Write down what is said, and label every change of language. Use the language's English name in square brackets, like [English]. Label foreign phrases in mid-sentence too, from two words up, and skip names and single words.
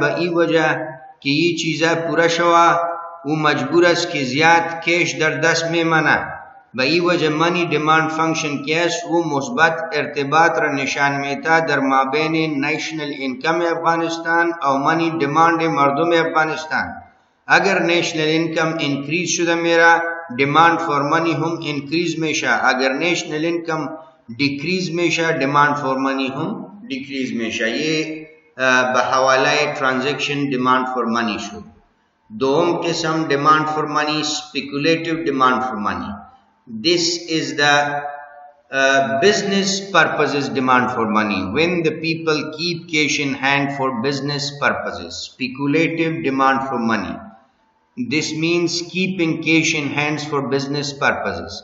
[Persian] به این وجه که این چیزا پورا شوه او مجبور است که زیاد کش در دست میمانه. به این وجه [English] money demand function [Persian] که است او مثبت ارتباط را نشان میده در مابین [English] national income [Persian] افغانستان و [English] money demand [Persian] مردم افغانستان. اگر [English] national income increase [Persian] شده میره [English] demand for money [Persian] هم انکریز میشه. اگر [English] national income decrease [Persian] میشه [English] demand for money [Persian] هم دیکریز میشه. یہ به حوالہ [English] transaction demand for money [Persian] شد. دوم قسم [English] demand for money speculative demand for money. This is the business purposes demand for money. When the people keep cash in hand for business purposes. Speculative demand for money. This means keeping cash in hands for business purposes.